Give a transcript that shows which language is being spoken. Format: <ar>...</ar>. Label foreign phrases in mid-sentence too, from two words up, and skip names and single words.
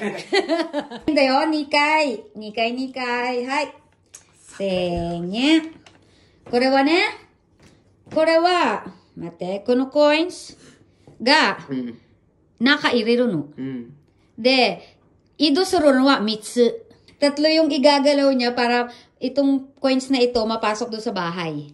<ja>いいんだよ、2回。2回、2回。はい。1000円。これはね、これは、待って、このコインが、中入れるの。で、移動するのは3つ。</ja> <tl>3 yung igagalaw niya para itong coins na ito mapasok doon sa bahay.</tl>